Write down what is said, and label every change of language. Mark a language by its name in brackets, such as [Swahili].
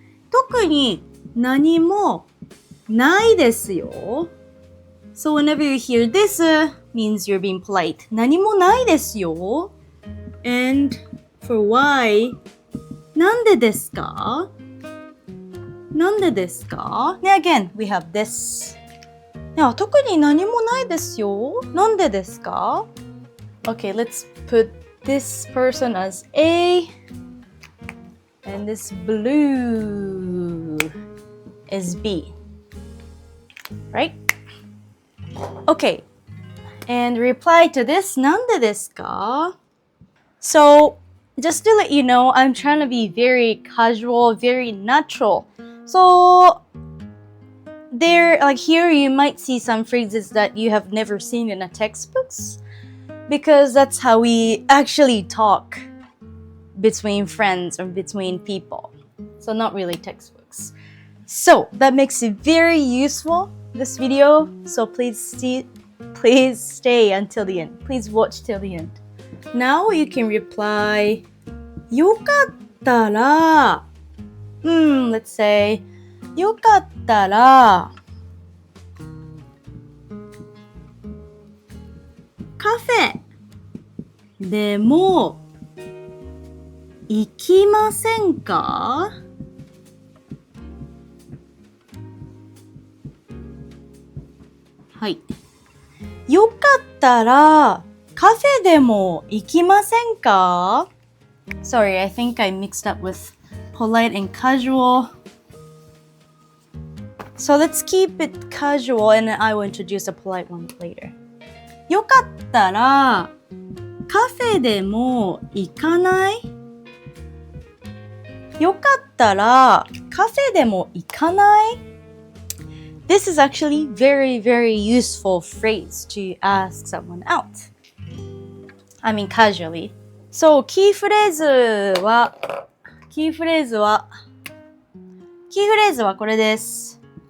[Japanese] 特に何もないですよ。 [English] So whenever you hear this, means you're being polite. [Japanese] 何もないですよ。 [English] And for why, [Japanese] なんでですか？なんでですか？ね、 [English] again, we have this. [Japanese] いや、特に何もないですよ。なんでですか？ [English] Okay, let's put this person as A. And this blue is B. Right? Okay. And reply to this, [Japanese] なんでですか? [English] So, just to let you know, I'm trying to be very casual, very natural. So, there, like here, you might see some phrases that you have never seen in a textbooks. Because that's how we actually talk between friends or between people. So not really textbooks. So that makes it very useful, this video. So please stay until the end. Please watch till the end. Now you can reply, よかったら, let's say, [Japanese] よかったら, カフェでも行きませんか？はい。よかったらカフェでも行きませんか？ [English] Sorry, I think I mixed up with polite and casual. So let's keep it casual and I will introduce a polite one later. [Japanese] よかったらカフェでも行かない？よかったらカフェでも行かない？ [English] This is actually very, very useful phrase to ask someone out. I mean casually. [Japanese] So, キーフレーズはこれです。